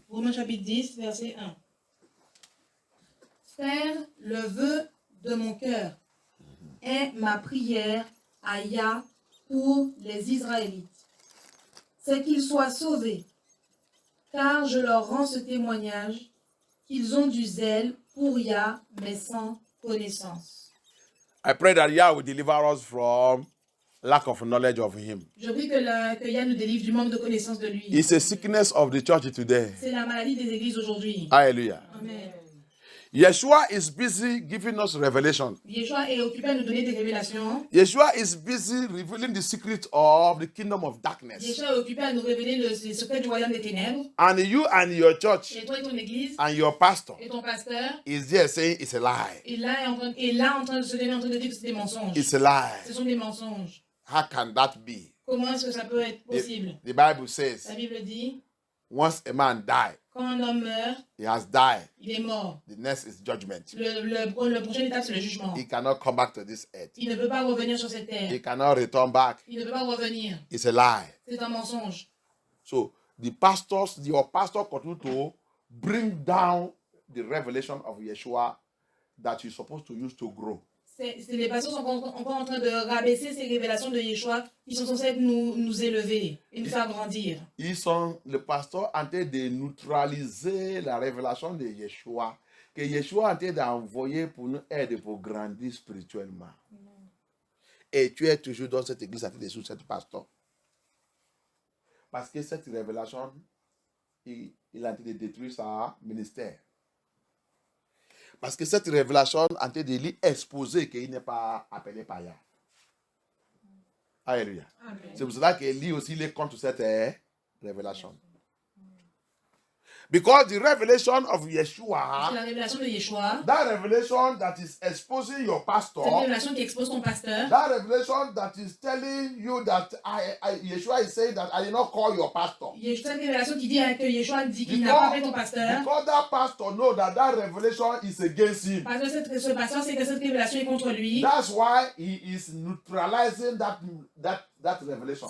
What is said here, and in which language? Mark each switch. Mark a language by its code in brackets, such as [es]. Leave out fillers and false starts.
[fr] Romains chapitre 10, verset 1. Faire le vœu de mon cœur est ma prière à Yah pour les Israélites. C'est qu'ils soient sauvés, car je leur rends ce témoignage qu'ils ont du zèle pour Yah, mais sans connaissance. [en] I pray that Yah will deliver us from lack of knowledge of Him. [fr] Je prie que Yah nous délivre du manque de connaissance de lui. [en] It's a sickness of the church today. [fr] C'est la maladie des églises aujourd'hui. [en] Hallelujah. [fr] Amen. [en] Yeshua is busy giving us revelation. [fr] Yeshua est occupé à nous donner des révélations. [en] Yeshua is busy revealing the secret of the kingdom of darkness. [fr] Yeshua est occupé à nous révéler les secrets du royaume des ténèbres. [en] And you and your church [fr] Et toi et ton église, [en] and your pastor [fr] et ton pasteur, [en] is there saying it's a lie. [fr] et là en train de se donner, en train de dire que c'est des mensonges. [en] It's a lie. [fr] Ce sont des mensonges. [en] How can that be? [fr] Comment est-ce que ça peut être possible? [en] The Bible says, [fr] La Bible dit, [en] once a man dies, [fr] quand un homme meurt, [en] he has died. [fr] il est mort. [en] The next is judgment. [fr] Le prochaine étape, c'est le jugement. [en] He cannot come back to this earth. [fr] Il ne peut pas revenir sur cette terre. [en] He cannot return back. [fr] Il ne peut pas revenir. [en] It's a lie. [fr] C'est un mensonge. [en] So your pastor continue to bring down the revelation of Yeshua that you're supposed to use to grow. [fr] Les pasteurs sont encore en train de rabaisser ces révélations de Yeshua qui sont censées nous élever et nous faire grandir. Le pasteur en train de neutraliser la révélation de Yeshua que Yeshua est en train d'envoyer pour nous aider pour grandir spirituellement. Et tu es toujours dans cette église à sous cette pasteur. Parce que cette révélation, il est en train de détruire son ministère. Parce que cette révélation est en train de lui exposer qu'il n'est pas appelé par Yah. Alléluia. C'est pour cela que lui aussi il est contre cette révélation. [en] Because the revelation of Yeshua, [fr] La révélation de Yeshua, [en] that revelation that is exposing your pastor, [fr] cette révélation qui expose ton pasteur, [en] that revelation that is telling you that Yeshua is saying that I did not call your pastor. [fr] cette révélation qui dit que Yeshua dit qu'il n'a pas appelé ton pasteur, [en] Because that pastor know that revelation is against him. [fr] parce que ce pasteur sait que cette révélation est contre lui. [en] That's why he is neutralizing that revelation.